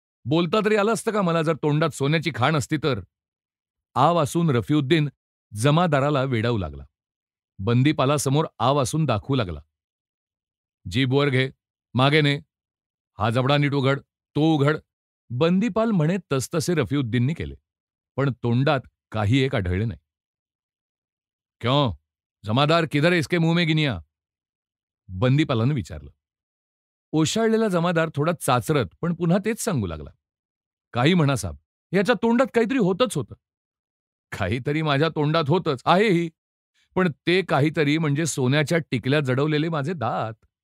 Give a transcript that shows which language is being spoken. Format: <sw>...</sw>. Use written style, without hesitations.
<mr>बोलता तरी आलं असतं का मला जर तोंडात सोन्याची खाण असती तर?" आ वासून रफीउद्दीन जमादाराला वेडावू लागला. बंदीपालासमोर आ वासून दाखवू लागला. "जीभ वर घे, मागे ने. हा जबडा नीट उघड, तो उघड." बंदीपाल म्हणे तसतसे रफीउद्दीननी केले, पण तोंडात काही एक आढळले नाही.</mr> <hi>"क्यों? जमादार, किधर है इसके मुंह में गिनिया?"</hi> <mr>बंदीपालानं विचारलं. ओशाळलेला जमादार थोडा चाचरत पण पुन्हा तेच सांगू लागला, "काही म्हणा साब, याच्या तोंडात काहीतरी होतच होतं." "काहीतरी माझ्या तोंडात होतंच, आहेही. पण ते काहीतरी म्हणजे सोन्याच्या टिकल्या जडवलेले माझे दात.</mr>